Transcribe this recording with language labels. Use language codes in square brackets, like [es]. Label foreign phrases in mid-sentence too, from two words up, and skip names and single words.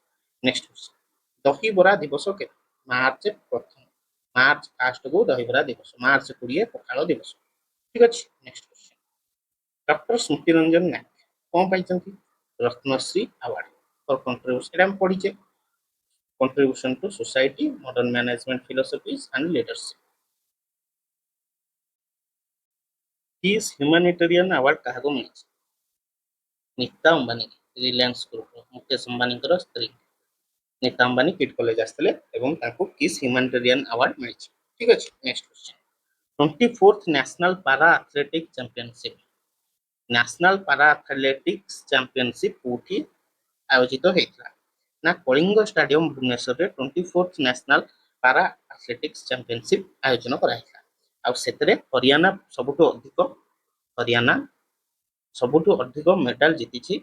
[en] next question. [or] ଦହିବରା ଦିବସ କେବେ? ମାର୍ଚ୍ଚ 1। ମାର୍ଚ୍ଚ 1 କୁ ଦହିବରା ଦିବସ, ମାର୍ଚ୍ଚ 20 ପଖାଳ ଦିବସ। ଠିକ ଅଛି, [en] next question. [or] ଡକ୍ଟର ସ୍ମୃତି ରଞ୍ଜନ ନାୟକ କଣ ପାଇଛନ୍ତି? [en] Ratnashree award for contribution. [or] ଏଟା ଆମେ ପଢିଛେ [en] contribution to society, modern management philosophies and leadership. His humanitarian award [or] କାହାକୁ ମିଳିଛି? ନୀତା ଅମ୍ବାନୀ, ରିଲାଏନ୍ସ ଗ୍ରୁପର ମୁକେଶ ଅମ୍ବାନୀଙ୍କର ସ୍ତ୍ରୀ ନୀତା ଅମ୍ବାନୀ କିଟ୍ କଲେଜ ଆସିଥିଲେ ଏବଂ ତାଙ୍କୁ କିସ୍ [en] humanitarian award [or] ମିଳିଛି। ଠିକ ଅଛି। [en] next question 24th national para athletic championship national para athletics championship [or] କୋଉଠି ଆୟୋଜିତ ହେଇଥିଲା ନା କଳିଙ୍ଗ ଷ୍ଟାଡିୟମ ଭୁବନେଶ୍ୱରରେ [en] 24th national para athletics championship [or] ଆୟୋଜନ କରାଯାଇଥିଲା। ଆଉ ସେଥିରେ ହରିୟାଣା ସବୁଠୁ ଅଧିକ ମେଡାଲ ଜିତିଛି।